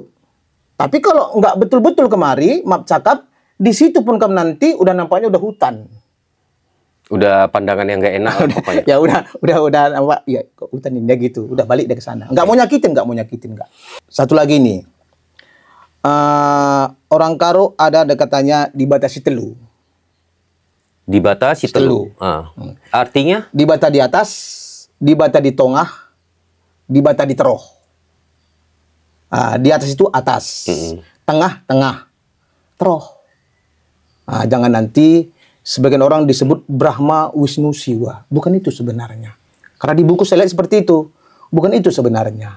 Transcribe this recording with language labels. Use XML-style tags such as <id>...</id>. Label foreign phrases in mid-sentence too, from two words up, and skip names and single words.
<id>Tapi kalau nggak betul-betul kemari, maaf cakap, di situ pun kamu nanti udah nampaknya udah hutan. Udah pandangan yang nggak enak lah pokoknya. Ya udah apa? Ya kok hutan ini gitu. Udah balik dari sana. Nggak mau nyakitin, nggak. Satu lagi nih. Orang Karo ada katanya</id> <btx>dibatasi telu. Dibatasi telu. Artinya?</btx> <id>Dibata di atas, dibata di tengah, dibata</id> <btx>di teroh.</btx> <id>Di atas itu atas,</id> <btx>tengah, teroh.</btx> <id>Jangan nanti sebagian orang disebut Brahma Wisnu Siwa. Bukan itu sebenarnya. Karena di buku saya lihat seperti itu. Bukan itu sebenarnya.</id>